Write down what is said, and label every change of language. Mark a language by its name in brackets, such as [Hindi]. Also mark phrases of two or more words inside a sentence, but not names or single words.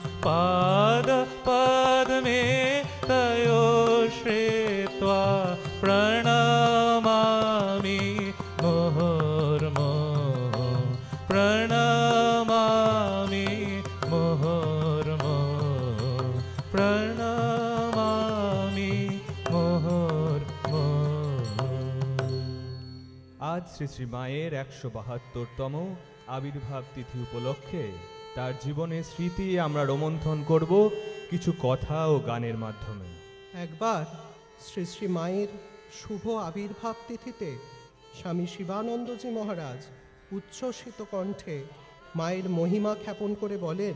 [Sanskrit] पादपद्मे तयोः श्रित्वा प्रणमामि मुहुर्मुहुः प्रणमामि मुहुर्मुहुः प्रणमामि मुहुर्मुहुः। [Bangla] আজ শ্রী শ্রী মায়ের ১৭২তম আবির্ভাব তিথি উপলক্ষে তার জীবনের স্মৃতি আমরা রোমন্থন করব কিছু কথা ও গানের মাধ্যমে। একবার শ্রী শ্রী মায়ের শুভ আবির্ভাব তিথিতে স্বামী শিবানন্দজি মহারাজ উচ্ছ্বসিত কণ্ঠে মায়ের মহিমা খ্যাপন করে বলেন,